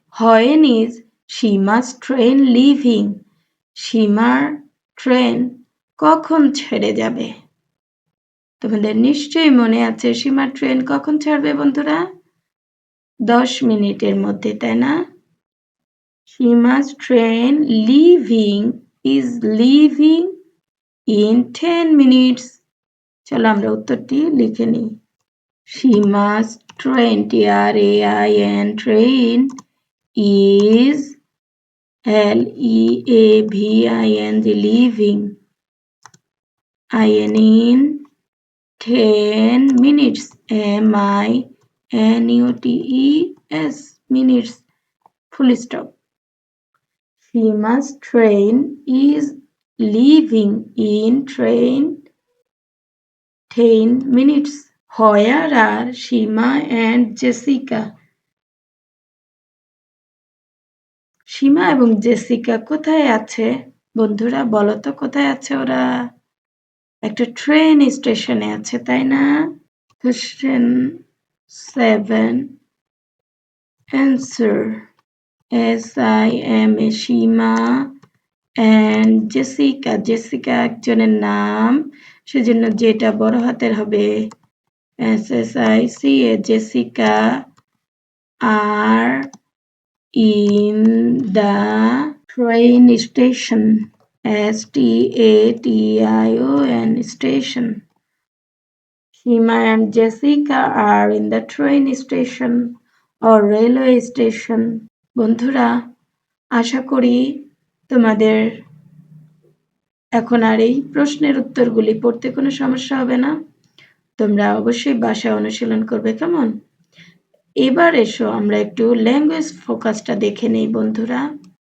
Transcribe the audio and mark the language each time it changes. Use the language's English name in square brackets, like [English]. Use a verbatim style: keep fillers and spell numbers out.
[English] Hoyen is Seema's train leaving? [Bangla] সীমার train কখন ছেড়ে যাবে? তোমাদের নিশ্চয়ই মনে আছে সীমার ট্রেন কখন ছাড়বে বন্ধুরা? দশ মিনিটের মধ্যে, তাই না? [English] Seema's train leaving is leaving in ten minutes. [Bangla] চলো আমরা উত্তরটি লিখে নিই। [English] Seema's train, T R A I N, train, is L E A V I N G, leaving, I N, in ten minutes, M I N U T E S, minutes, full stop. Seema's train is leaving in train ten minutes. Where are Seema and Jessica? [Bangla] সীমা এবং Jessica কোথায় আছে বন্ধুরা? বলো তো কোথায় আছে ওরা? একটা ট্রেন স্টেশনে আছে, তাই না? [English] Question seven, answer S I M A, Seema and Jessica. [Bangla] Jessica একজনের নাম, সেজন্য যেটা বড় হাতের হবে [English] S S I C A, Jessica are in the train station, S T A T I O N, station. Seema and Jessica are in the train station or railway station. [Bangla] বন্ধুরা আশা করি তোমাদের এখন আর এই প্রশ্নের উত্তরগুলি পড়তে কোনো সমস্যা হবে না। তোমরা অবশ্যই বাসায় অনুশীলন করবে, কেমন? এবার এসো আমরা একটু ল্যাঙ্গুয়েজ ফোকাসটা দেখে নেই বন্ধুরা।